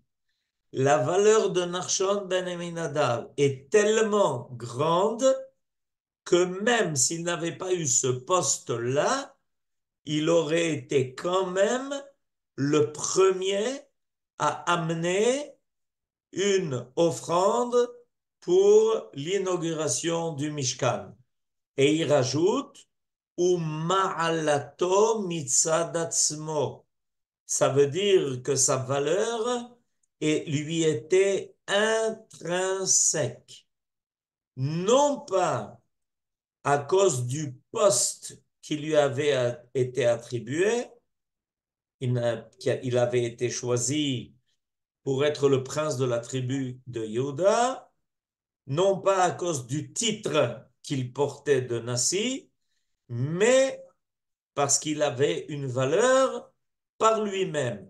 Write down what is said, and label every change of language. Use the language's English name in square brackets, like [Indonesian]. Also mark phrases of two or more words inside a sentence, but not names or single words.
[French] La valeur de Nachshon ben Aminadav est tellement grande que même s'il n'avait pas eu ce poste-là, il aurait été quand même le premier à amener une offrande pour l'inauguration du Mishkan. Et il rajoute [Hebrew] מעלתו מצד עצמו. [French] Ça veut dire que sa valeur lui était intrinsèque. Non pas à cause du poste qui lui avait été attribué, il avait été choisi pour être le prince de la tribu de Yehuda, non pas à cause du titre qu'il portait de Nasi, mais parce qu'il avait une valeur par lui-même.